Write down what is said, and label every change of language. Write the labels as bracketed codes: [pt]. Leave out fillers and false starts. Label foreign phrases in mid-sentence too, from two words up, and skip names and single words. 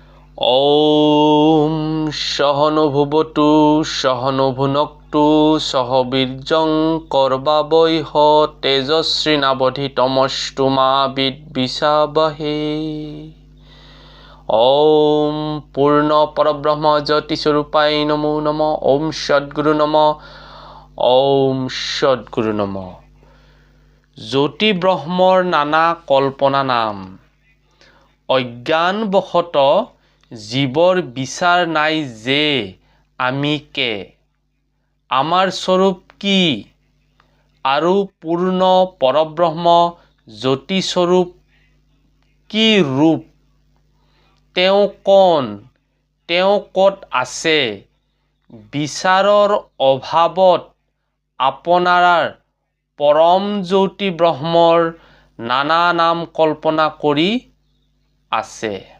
[sa] ॐ सहनो भुवतु सहनो भुनक्तु सह वीर्यं कर्वावैः तेजस्विनावधीतमस्तु मा विद्विषावहै। ॐ पूर्ण परब्रह्म ज्योति स्वरूपाय नमो नमः। ॐ सद्गुरु नमः। ॐ सद्गुरु नमः। [as] জ্যোতি ব্ৰহ্মৰ নানা কল্পনা নাম, অজ্ঞানবশত জীৱৰ বিচাৰ নাই যে আমি কে, আমাৰ স্বৰূপ কি, আৰু পূৰ্ণ পৰব্ৰহ্ম জ্যোতি স্বৰূপ কি ৰূপ, তেওঁ কোন, তেওঁ ক'ত আছে, বিচাৰৰ অভাৱত আপোনাৰ পৰম জ্যোতি ব্ৰহ্মৰ নানা নাম কল্পনা কৰি আছে।